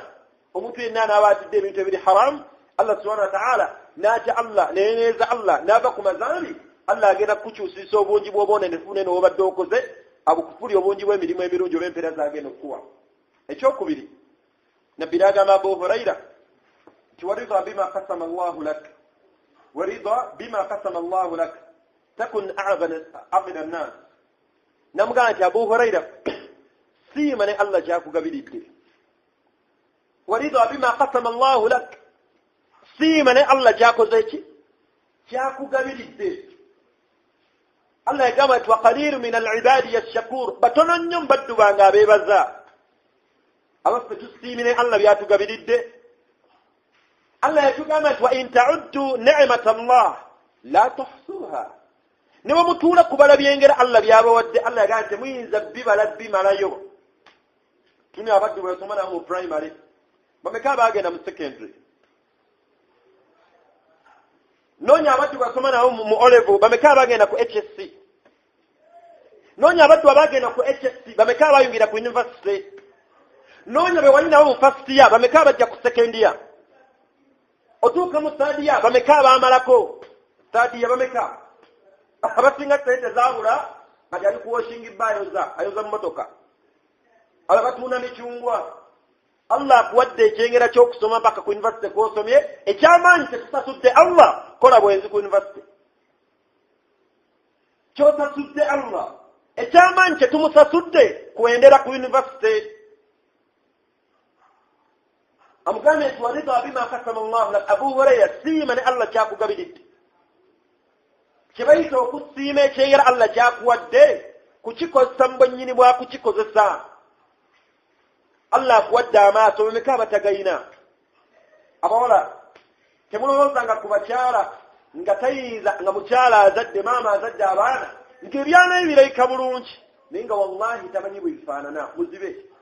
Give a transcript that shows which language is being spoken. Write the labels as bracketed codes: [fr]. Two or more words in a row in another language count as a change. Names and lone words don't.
[lg] Omuntu yenna anaaba atidde ebintu ebiri haramu Allah [ar] سبحانه وتعالى [lg] n'atya Allah neneeza Allah n'ava ku mazambi Allah agenda kukyusiisa obungi bw'obwonenefu n'obadde okoze abukufuli obungi bw'emirimu emirungi oba empeera zagenda okukuwa. Ekyokubiri nabbi n'agamba Abu Huraira nti [ar] وارض بما قسم الله لك تكن أعبد الناس. [lg] Namugamba nti Abu Huraira siima ne Allah kyakugabiridde. [ar] وارض بما قسم الله لك [lg] siima ne Allah kyakoze ki kyakugabiridde. Allah yagamba nti [ar] وقليل من عبادي الشكور [lg] batono nnyo mbaddu bange abeebaza abaffe tusiimire Allah byatugabiridde. Allah yatugamba nti [ar] وإن تعدوا نعمة الله لا تحصوها [lg] ne bamutuula kubala byengera Allah byabawadde Allah yagamba nti muyinza bimalayo. Tuni abaddu bwe basoma nabo mu primary bameka bagenda mu secondary noonya abaddu basoma nabo mu O-level bameka bagenda ku HSC noonya abaddu abagenda ku HSC bameka bayingira ku university noonya be wali nabo mu [en] first year [lg] bameka bajja ku [en] second year [lg] otuuka mu [en] third year [lg] bameka baamalako [en] third year [lg] bameka abasinga sente zaabula kati ali ku washing ayoza mu motoka abatunda mikyungwa. Allah akuwadde ekyengera ky'okusoma mpaka ku university kw'osomye ekyamaanyi tetusasudde Allah kola bwenzi ku university ky'osasudde Allah ekyamaanyi tetumusasudde kwendera ku university. Amugambye nti [ar] وارض بما قسم الله لك [lg] Abu Huraira siima ne Allah kyakugabiridde. Kye bayita okusiima ekyengera Allah kyakuwadde kukikozesa mu bwennyini bwa kukikozesa. Allah akuwadde amaaso bameka abatagayina. Abawala temulowooza ku bakyala nga tayinza nga mukyala azadde maama azadde abaana ng'ebyana ebirayika bulungi naye nga wallahi tamanyi bwe bifaanana muzibe.